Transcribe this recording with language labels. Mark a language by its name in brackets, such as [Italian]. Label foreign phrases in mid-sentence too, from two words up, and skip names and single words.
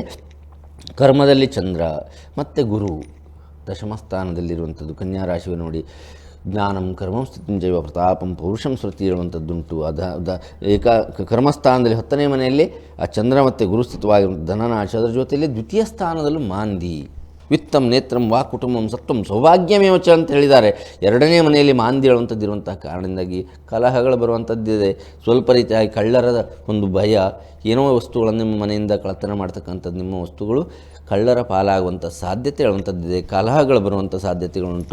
[Kannada] ಕರ್ಮದಲ್ಲಿ ಚಂದ್ರ ಮತ್ತು ಗುರು ದಶಮ ಸ್ಥಾನದಲ್ಲಿರುವಂಥದ್ದು. ಕನ್ಯಾ ರಾಶಿಗೆ ನೋಡಿ, [Sanskrit] ಜ್ಞಾನಂ ಕರ್ಮಂ ಸ್ಥಿತಿಂಜೈವ ಪ್ರತಾಪಂ ಪೌರುಷಂ ಸ್ಮೃತಿ [Kannada] ಹೇಳುವಂಥದ್ದುಂಟು. ಕರ್ಮಸ್ಥಾನದಲ್ಲಿ 10ನೇ ಮನೆಯಲ್ಲಿ ಆ ಚಂದ್ರ ಮತ್ತು ಗುರು ಸ್ಥಿತವಾಗಿರುವಂಥ ಧನನಾಶ, ಅದರ ಜೊತೆಯಲ್ಲಿ ದ್ವಿತೀಯ ಸ್ಥಾನದಲ್ಲೂ ಮಾಂದಿ. [Sanskrit] ವಿತ್ತಂ ನೇತ್ರಂ ವಾ ಕುಟುಂಬಂ ಸತ್ವಂ ಸೌಭಾಗ್ಯಮೇವಚ [Kannada] ಅಂತ ಹೇಳಿದ್ದಾರೆ. 2ನೇ ಮನೆಯಲ್ಲಿ ಮಾಂದಿ ಹೇಳುವಂಥದ್ದು ಇರುವಂಥ ಕಾರಣದಿಂದಾಗಿ ಕಲಹಗಳು ಬರುವಂಥದ್ದಿದೆ. ಸ್ವಲ್ಪ ರೀತಿಯಾಗಿ ಕಳ್ಳರದ ಒಂದು ಭಯ, ಏನೋ ವಸ್ತುಗಳನ್ನು ನಿಮ್ಮ ಮನೆಯಿಂದ ಕಳ್ಳತನ ಮಾಡ್ತಕ್ಕಂಥದ್ದು, ನಿಮ್ಮ ವಸ್ತುಗಳು ಕಳ್ಳರ ಪಾಲಾಗುವಂಥ ಸಾಧ್ಯತೆ ಹೇಳುವಂಥದ್ದಿದೆ. ಕಲಹಗಳು ಬರುವಂಥ ಸಾಧ್ಯತೆಗಳುಂಟು.